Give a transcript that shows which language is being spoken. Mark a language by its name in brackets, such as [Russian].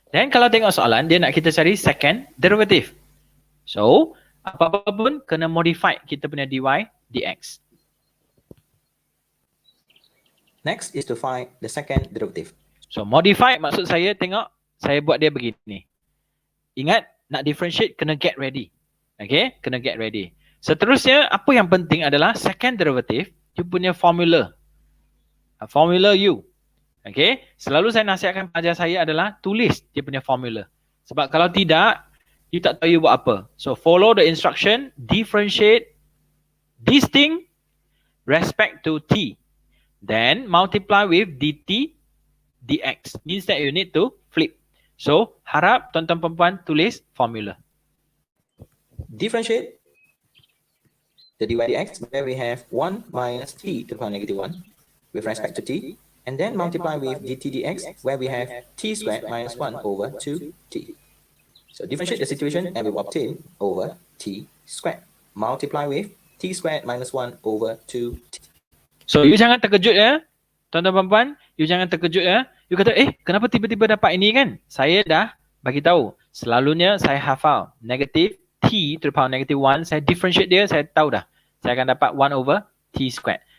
[Malay] Dan kalau tengok soalan, dia nak kita cari second derivative. So, apa-apa pun kena modify kita punya dy dx. [English] Next is to find the second derivative. [Malay] So, modify maksud saya tengok, saya buat dia begini. Ingat, nak differentiate kena get ready. Okay, kena get ready. Seterusnya, apa yang penting adalah second derivative, you punya formula. Formula u. Okay, selalu saya nasihatkan pelajar saya adalah tulis dia punya formula. Sebab kalau tidak, you tak tahu you buat apa. [English] So follow the instruction, differentiate this thing respect to t. Then multiply with dt dx. Means that you need to flip. [Malay] So harap tuan-tuan perempuan tulis formula. [English] Differentiate the dy dx where we have 1 minus t to the power negative 1 with respect to t. And then multiply with dt dx where we have t squared minus 1 over 2t. So differentiate the situation and we will obtain over t squared. Multiply with t squared minus 1 over 2t. [Malay] So you jangan terkejut ya, tuan-tuan perempuan, you jangan terkejut ya. You kata, kenapa tiba-tiba dapat ini kan? Saya dah bagi tahu. Selalunya saya hafal negative t to the power negative 1, saya differentiate dia, saya tahu dah. Saya akan dapat 1 over t squared.